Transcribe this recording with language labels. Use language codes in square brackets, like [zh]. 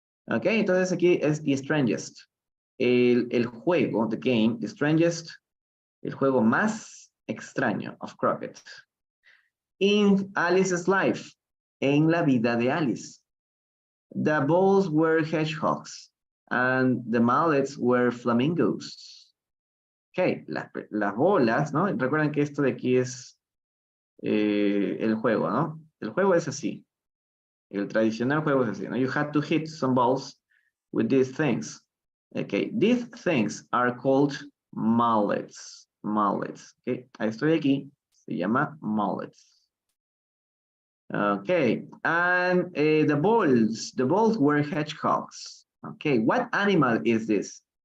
[es] Ok, entonces aquí es [en] the strangest. [es] El juego, the game, the strangest, el juego más extraño of croquet. [en] In Alice's life, [es] en la vida de Alice. [en] The balls were hedgehogs and the mallets were flamingos. [es] Ok, las bolas, ¿no? Recuerden que esto de aquí es el juego, ¿no? El juego es así. El tradicional juego es así, ¿no? [en] You had to hit some balls with these things. Okay, these things are called mallets. Mallets, okay. [es] Esto de aquí se llama mallets. [en] Okay, and the balls were hedgehogs. Okay, what animal is this?